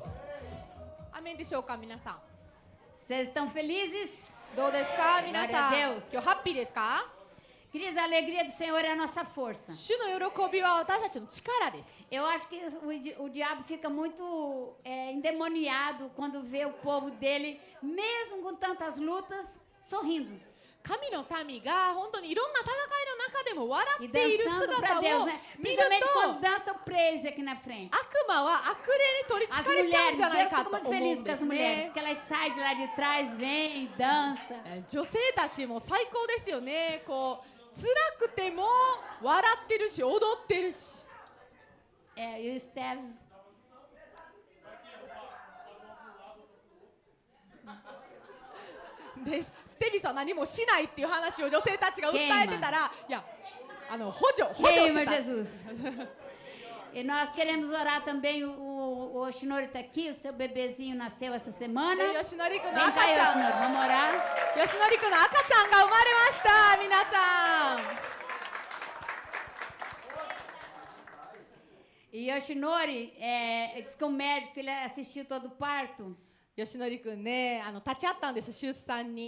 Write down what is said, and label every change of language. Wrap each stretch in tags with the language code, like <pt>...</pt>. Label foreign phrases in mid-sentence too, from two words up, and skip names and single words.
<ja>アメンでしょうか、皆さん。</ja> <pt>Vocês estão felizes?</pt> <ja>どうですか、皆さん。</ja> <pt>Glória a</pt> <ja>今</ja> <pt>Deus.</pt> <ja>日ハッピーですか？</ja> <pt>Queridos, a alegria do Senhor é a nossa força.</pt> <ja>主の喜びは私たちの力です。</ja> <pt>Eu acho que o diabo fica muito endemoniado quando vê o povo dele, mesmo com tantas lutas, sorrindo</pt> <ja>神の民が本当にいろんな戦いの中でも笑</ja> <pt>e</pt> <ja>っている</ja> <pt>dançando</pt> <ja>姿</ja> <pt>para Deus,</pt> <ja>を</ja> <pt>né?</pt> <ja>見る</ja> <pt>Principalmente</pt> <ja>と、</ja> <pt>quando dança o praise aqui na frente.</pt> <ja>悪魔は悪霊に取り</ja> <pt>As</pt> <ja>つかれちゃうん</ja> <pt>mulheres,</pt> <ja>じゃない</ja> <pt>Deus</pt> <ja>か</ja> <pt>fica</pt> <ja>と</ja> <pt>muito</pt> <ja>思う</ja> <pt>feliz</pt> <ja>ん</ja> <pt>com</pt> <ja>で</ja> <pt>as</pt> <ja>す</ja> <pt>mulheres,</pt> <ja>ね。</ja> <pt>que elas saem de lá de trás, vêm e dançam.</pt> <ja>女性たちも最高ですよね。こう辛くても笑ってるし踊ってるし。</ja> <pt>E o Esteves,</pt> <ja>でステビスは何もしないっていう話を女性たちが訴えてたら、いや補助し</ja> <pt>queima</pt> <ja>てた。</ja> <pt>Jesus. E nós queremos orar também, o Oshinori está aqui, o seu bebezinho nasceu essa semana.</pt> <ja>で吉典君の</ja> <pt>Vem</pt> <ja>赤</ja> <pt>cá,</pt> <ja>ちゃん</ja> <pt>Oshinori, vamos orar.</pt> <ja>吉典君の赤ちゃんが生まれました。皆さん。</ja> <pt>E Yoshinori, diz que o médico ele assistiu todo o parto.</pt> <ja>吉典君ね、立ち会ったんです、出産に。</ja>